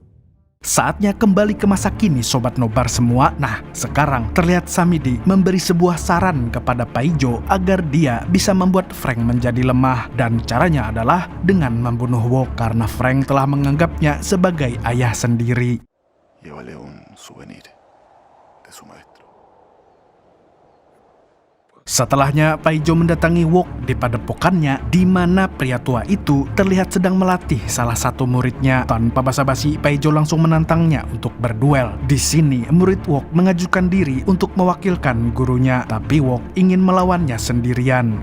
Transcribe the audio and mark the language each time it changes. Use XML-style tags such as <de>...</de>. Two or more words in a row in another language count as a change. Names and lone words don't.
<id>Saatnya kembali ke masa kini, Sobat Nobar semua. Nah, sekarang terlihat Samidi memberi sebuah saran kepada Paijo agar dia bisa membuat Frank menjadi lemah. Dan caranya adalah dengan membunuh Wok karena Frank telah menganggapnya sebagai ayah sendiri.</id> <es>Llévale un souvenir de su maestro.</es> <id>Setelahnya, Paijo mendatangi Wok di padepokannya, di mana pria tua itu terlihat sedang melatih salah satu muridnya. Tanpa basa-basi, Paijo langsung menantangnya untuk berduel. Di sini, murid Wok mengajukan diri untuk mewakilkan gurunya, tapi Wok ingin melawannya sendirian.</id>